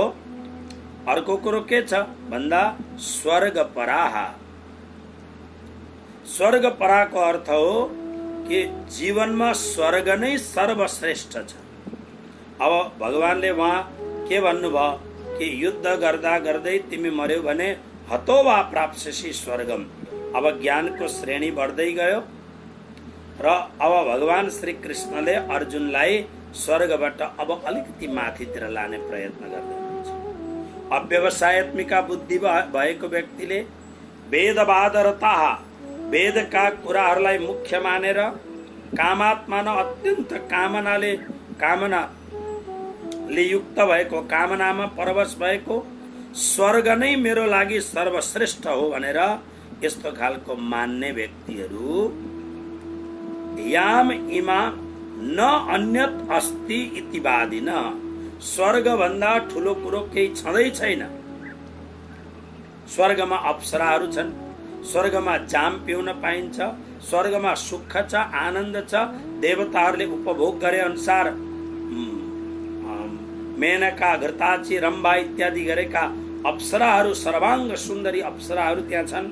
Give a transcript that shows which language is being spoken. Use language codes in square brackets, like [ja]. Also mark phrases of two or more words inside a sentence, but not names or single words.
[ne] अर्को कुरो के छ भन्दा स्वर्ग पराः। स्वर्ग पराको अर्थ हो कि जीवनमा स्वर्ग नै सर्वश्रेष्ठ छ। अब भगवानले वहाँ के भन्नुभयो कि युद्ध गर्दा गर्दै तिमी मर्यौ भने [sa] हतो वा प्राप्स्यसि स्वर्गम। [ne] अब ज्ञानको श्रेणी बढ्दै गयो र अब भगवान श्री कृष्णले अर्जुनलाई स्वर्गबाट अब अलिकति माथितिर लाने प्रयत्न गर्दै हुनुहुन्छ। अव्यवसायत्मिका बुद्धि भएको व्यक्तिले वेदवादरताः, वेदका कुराहरूलाई मुख्य मानेर कामात्मा न अत्यन्त कामनाले युक्त भएको, कामनामा परवश भएको, स्वर्ग नै मेरो लागि सर्वश्रेष्ठ हो भनेर यस्तो खालको मान्ने व्यक्तिहरू [sa] याम इमा न अन्यत अस्ति इति वादिन। [ne] स्वर्ग भन्दा ठुलो कुरो केही छँदै छैन। स्वर्गमा अप्सराहरू छन्, स्वर्गमा जाम पिउन पाइन्छ, स्वर्गमा सुख छ, आनन्द छ। देवताहरूले उपभोग गरे अनुसार मेनका, घृताची, रम्भा इत्यादि गरेका अप्सराहरू, सर्वाङ्ग सुन्दरी अप्सराहरू त्यहाँ छन्।